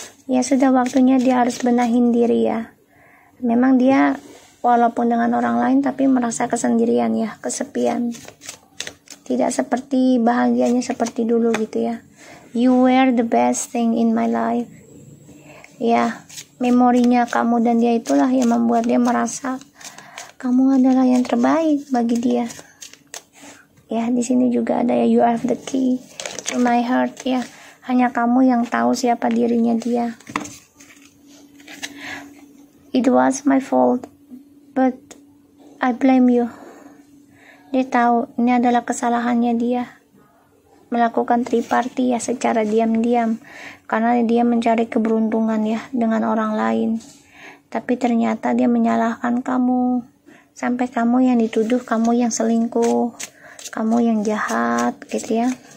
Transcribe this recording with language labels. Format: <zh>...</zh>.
<id>Ya sudah waktunya dia harus benahin diri ya. Memang dia walaupun dengan orang lain tapi merasa kesendirian ya, kesepian. Tidak seperti bahagianya seperti dulu gitu ya.</id> <en>You were the best thing in my life.</en> <id>Ya, memorinya kamu dan dia itulah yang membuat dia merasa kamu adalah yang terbaik bagi dia. Ya, di sini juga ada ya,</id> <en>you have the key to my heart</en> <id>ya. Hanya kamu yang tahu siapa dirinya dia.</id> <en>It was my fault, but I blame you.</en> <id>Dia tahu ini adalah kesalahannya dia. Melakukan triparty ya secara diam-diam. Karena dia mencari keberuntungan ya dengan orang lain. Tapi ternyata dia menyalahkan kamu. Sampai kamu yang dituduh, kamu yang selingkuh, kamu yang jahat gitu ya.</id>